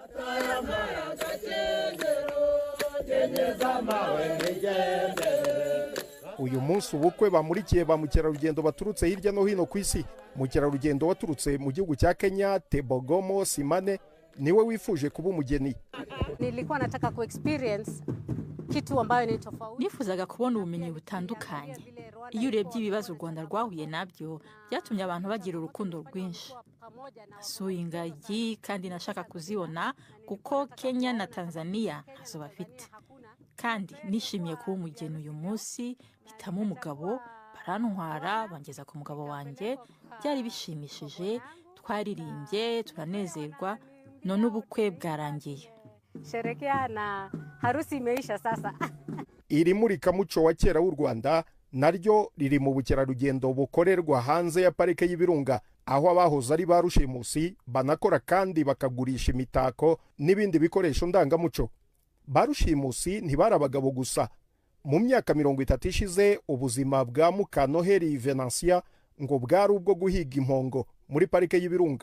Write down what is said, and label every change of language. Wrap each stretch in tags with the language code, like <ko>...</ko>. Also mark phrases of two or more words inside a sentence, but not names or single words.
<rw>Uyu munsi ubukwe bamurikiye ba mukerarugendo baturutse hirya no hino ku isi. Mukerarugendo waturutse mu gihugu cya Kenya, Tebogomo Simane, niwe wifuje kuba umugeni.</rw> <sw>Nilikuwa nataka ku experience kitu ambayo ni tofauti.</sw> <rw>Nifuzaga kubona ubumenyi butandukanye. Iyo urebye ibibazo u Rwanda rwahuye nabyo, byatumye abantu bagira urukundo rwinshi. Nasuye ingagi kandi nashaka kuzibona kuko Kenya na Tanzania ntazo bafite. Kandi nishimiye kuba umugeni uyu munsi, bitamo umugabo, barantwara bangeza ku mugabo wanjye, byari bishimishije, twaririmbye, turanezerwa, none ubukwe bwarangiye.</rw> <sw>Sherekea na harusi imeisha sasa.</sw> <rw>Iri murikamuco wa kera w'u Rwanda naryo riri mu bukerarugendo bukorerwa hanze ya parike y'Ibirunga, aho abahoze ari barushimusi banakora kandi bakagurisha imitako n'ibindi bikoresho ndangamuco. Barushimusi ntibari abagabo gusa. Mu myaka 30 ishize ubuzima bwa Mukanoheri Venantia ngo bwari ubwo guhiga impongo muri parike y'Ibirunga.</rw>